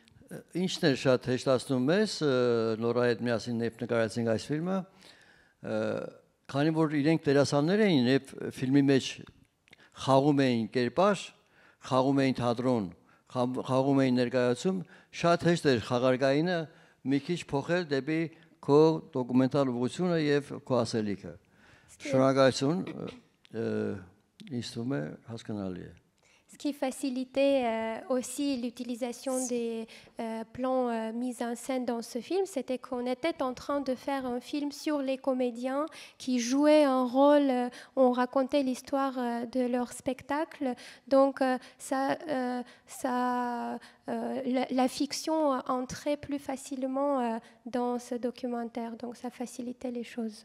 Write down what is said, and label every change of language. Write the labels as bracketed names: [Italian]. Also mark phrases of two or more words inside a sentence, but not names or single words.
[Armenian] Ինչն է շատ հեշտացնում մեզ, Նորա հետ միասին նկարեցինք այս ֆիլմը, քանի որ իրենք դերասաններ էին եւ ֆիլմի մեջ խաղում էին կերպար, խաղում էին թատրոն, խաղում էին ներկայացում, շատ հեշտ էր խաղարկայինը մի քիչ փոխել դեպի քո դոկումենտալ ուղղությունը եւ քո ասելիքը։ Շնորհակալություն, ինձ թվում է հասկանալի է։ [French] Ce qui facilitait aussi l'utilisation des plans mis en scène dans ce film, c'était qu'on était en train de faire un film sur les comédiens qui jouaient un rôle, on racontait l'histoire de leur spectacle. Donc la fiction entrait plus facilement dans ce documentaire, donc ça facilitait les choses.